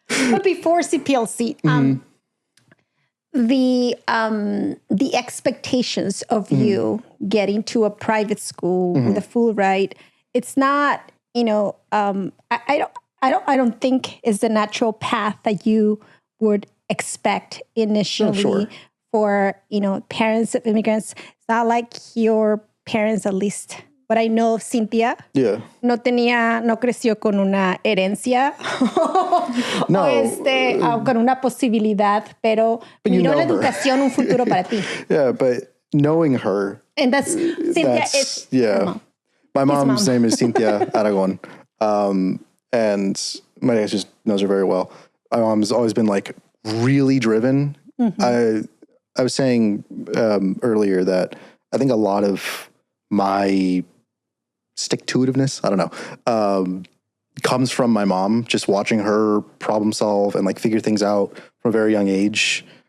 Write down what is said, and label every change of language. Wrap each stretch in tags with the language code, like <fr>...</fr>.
<en>But before CPLC, the expectations of you getting to a private school with a full ride, it's not, I don't think is the natural path that you would expect initially for, parents of immigrants. It's not like your parents, at least what I know of Cynthia,</en> <es>no creció con una herencia o con una posibilidad, pero miró la educación un futuro para ti.</es> <en>Yeah, but knowing her. And that's Cynthia is her mom. My mom's name is Cynthia Aragon. And my dad just knows her very well. My mom's always been like really driven. I was saying earlier that I think a lot of my stick-to-itiveness, I don't know, comes from my mom, just watching her problem solve and like figure things out from a very young age.</en>